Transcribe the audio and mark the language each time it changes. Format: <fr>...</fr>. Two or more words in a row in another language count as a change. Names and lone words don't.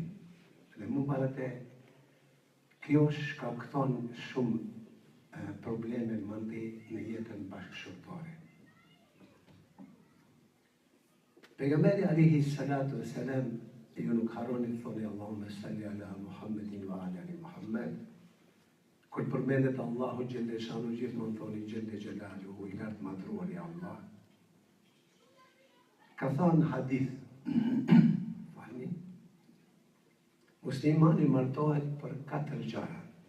<sq>Dhe më parate, kjo shkakton shumë probleme mëndi në jetën bashkëshortore. Pejgamberi</sq> <ar>عليه الصلاة والسلام,</ar> <sq>ju nuk harroni të thoni</sq> <ar>اللهم صل على محمد وعلى آل محمد.</ar> <sq>Kur përmendet Allahu</sq> <ar>جل شأنه</ar> <sq>gjithmonë thoni</sq> <ar>جل جلاله,</ar> <sq>i lartë madhruar i Allah. Ka thënë hadith, fani, muslimani martohet për 4 gjëra.</sq>